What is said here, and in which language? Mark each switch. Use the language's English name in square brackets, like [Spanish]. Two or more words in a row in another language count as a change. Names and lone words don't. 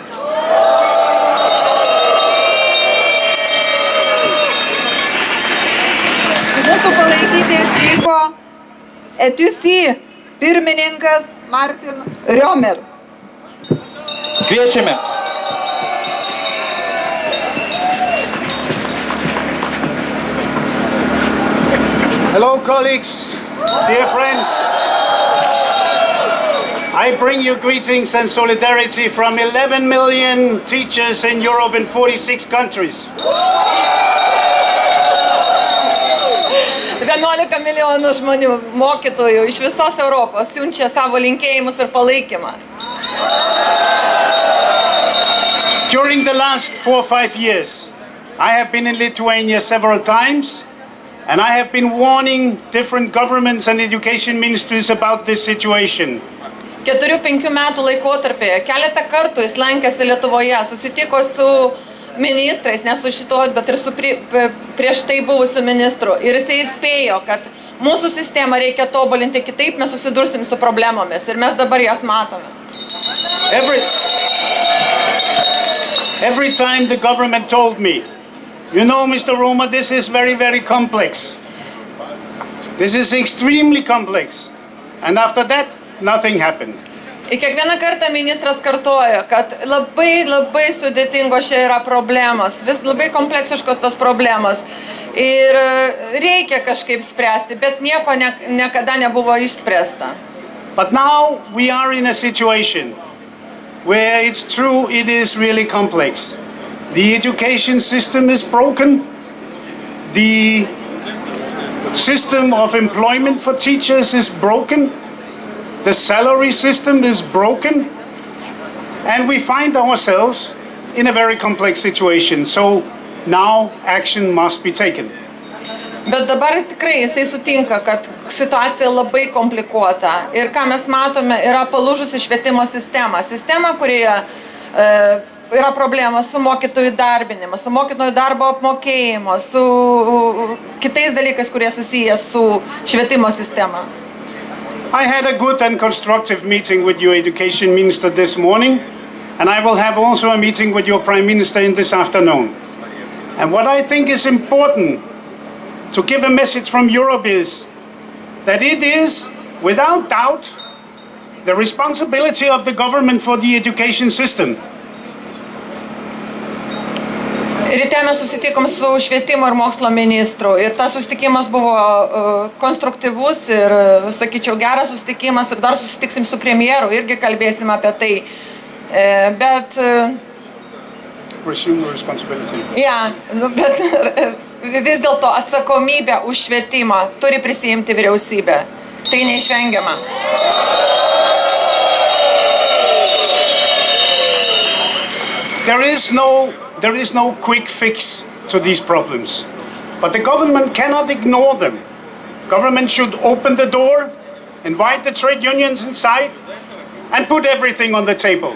[Lithuanian] Mūsų palaikyti atvyko ETUC pirmininkas Martin Riomer. Kviečiame. [English] Hello, colleagues, dear friends. I bring you greetings and solidarity from 11 million teachers in Europe in 46 countries. [Lithuanian] 11 milijonų žmonių mokytojų iš visos Europos siunčia savo linkėjimus ir palaikymą. [English] During the last 4 or 5 years, I have been in Lithuania several times, and I have been warning different governments and education ministries about this situation. [Lithuanian] 4-5 metų laikotarpėje keletą kartų jis lankėsi Lietuvoje, susitiko su ministrais, ne su šito, bet ir su prieš tai buvusiu ministru. Ir jisai įspėjo, kad mūsų sistemą reikia tobulinti, kitaip mes susidursim su problemomis. Ir mes dabar jas matome. [English] Every time the government told me, you know, Mr. Roma, this is very, very complex. This is extremely complex. And after that, nothing happened. [Lithuanian] Ir kiekvieną kartą ministras kartojo, kad labai sudėtingos čia yra problemos, vis labai kompleksiškos tos problemos. Ir reikia kažkaip spręsti, bet nieko niekada nebuvo išspręsta. [English] But now we are in a situation where it's true it is really complex. The education system is broken. The system of employment for teachers is broken. The salary system is broken. And we find ourselves in a very complex situation. So now action must be taken. [Lithuanian] Bet dabar tikrai jisai sutinka, kad situacija labai komplikuota. Ir ką mes matome, yra palūžusi švietimo sistema. Sistema, kurioje yra problema su mokytojų darbinimu, su mokytojų darbo apmokėjimu, su kitais dalykais, kurie susiję su švietimo sistema. [English] I had a good and constructive meeting with your education minister this morning, and I will have also a meeting with your prime minister in this afternoon. And what I think is important to give a message from Europe is that it is, without doubt, the responsibility of the government for the education system. [Lithuanian] Ryte mes susitikom su švietimo ir mokslo ministru ir tas susitikimas buvo konstruktyvus ir, sakyčiau, geras susitikimas ir dar susitiksim su premjeru, irgi kalbėsim apie tai. Bet... [English] Resume the responsibility. [Lithuanian] Bet vis dėlto atsakomybę už švietimą turi prisiimti vyriausybė. Tai neišvengiama. [English] There is no quick fix to these problems, but the government cannot ignore them. Government should open the door, invite the trade unions inside, and put everything on the table.